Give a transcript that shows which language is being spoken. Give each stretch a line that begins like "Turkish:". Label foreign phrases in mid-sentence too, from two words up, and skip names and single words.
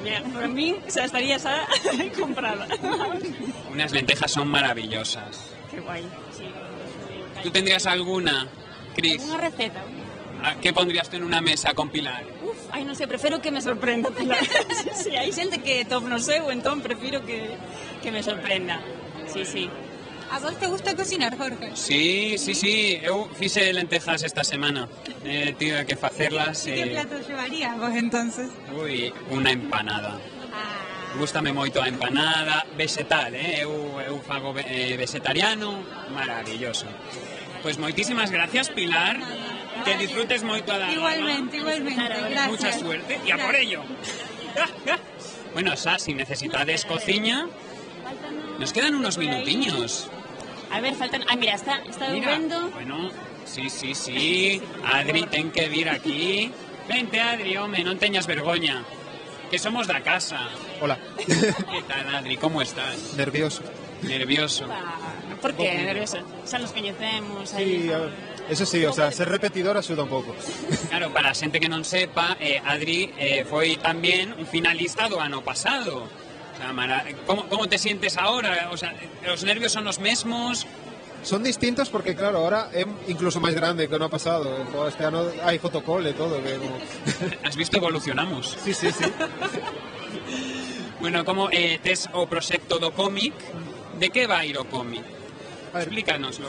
Spanish: Mira, por mí, o sea, estaría esa comprada. Unas lentejas son maravillosas. Qué guay. Sí. ¿Tú tendrías alguna, Cris? Una receta. ¿Qué pondrías tú en una mesa con Pilar? Ay, no sé, prefiero que me sorprenda, Pilar.
Galician: Sí, hay xente que top no sei, o entón prefiro que me sorprenda. Sí.
Spanish: ¿A vos te gusta cocinar, Jorge? Sí.
Galician: Eu fixe lentejas esta semana. Tido que facerlas.
Spanish: ¿Qué plato llevarías vos entonces?
Galician: Ui, unha empanada. Gústame moito a empanada, vegetal, eu fago vegetariano, maravilloso. Pois moitísimas gracias, Pilar. Que disfrutes moito a la...
Spanish: Igualmente. Gracias. Mucha suerte y a por ello. Bueno, Sa,
Galician: si necesitades cociña, nos quedan unos minutiños. A ver, faltan... mira, está vendo... Bueno, sí. Adri, ten que vir aquí. Vente, Adri, home, non teñas vergoña. Que somos da casa.
Spanish: Hola. ¿Qué tal, Adri? ¿Cómo estás? Nervioso. Nervioso. ¿Por qué nervioso?
Galician: Xa nos coñecemos. Sí,
Spanish: eso sí, o sea,
Galician: ser repetidor axuda un pouco. Claro, para a xente que non sepa, Adri foi tamén un finalista do ano pasado.
Spanish: O sea, ¿cómo te sientes ahora? O sea, ¿los nervios son los mesmos?
Galician: Son distintos porque, claro, ahora é incluso máis grande que o ano pasado. Este ano hai fotocall e todo. Que como...
Spanish: Has visto, evolucionamos. Sí.
Galician: Bueno, como tes o proxecto do cómic, de que vai ir o cómic? Explícanoslo.